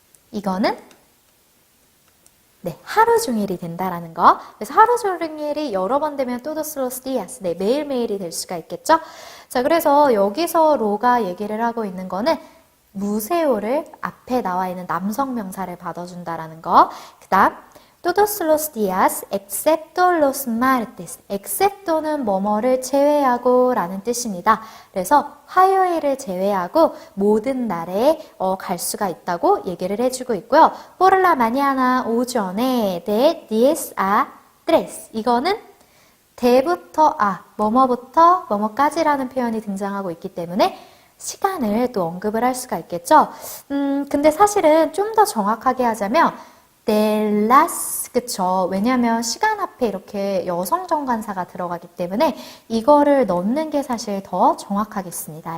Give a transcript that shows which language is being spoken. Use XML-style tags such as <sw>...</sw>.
<ko>이거는 하루 종일이 된다라는 거. 그래서 하루 종일이 여러 번 되면</ko> <es>todos los días.</es> <ko>매일매일이 될 수가 있겠죠. 자, 그래서 여기서 로가 얘기를 하고 있는 거는 무세오를 앞에 나와 있는 남성 명사를 받아준다라는 거. 그 다음</ko> <es>todos los días excepto los martes.</es> <ko>excepto는 뭐뭐를 제외하고 라는 뜻입니다. 그래서 화요일을 제외하고 모든 날에 갈 수가 있다고 얘기를 해주고 있고요.</ko> <es>por la mañana</es> <ko>오전에</ko> <es>de 10 a 3.</es> <ko>이거는 대부터 뭐뭐부터 뭐뭐까지라는 표현이 등장하고 있기 때문에 시간을 또 언급을 할 수가 있겠죠. 근데 사실은 좀 더 정확하게 하자면</ko> <es>de las,</es> <ko>그쵸. 왜냐면 시간 앞에 이렇게 여성 정관사가 들어가기 때문에 이거를 넣는 게 사실 더 정확하겠습니다.</ko>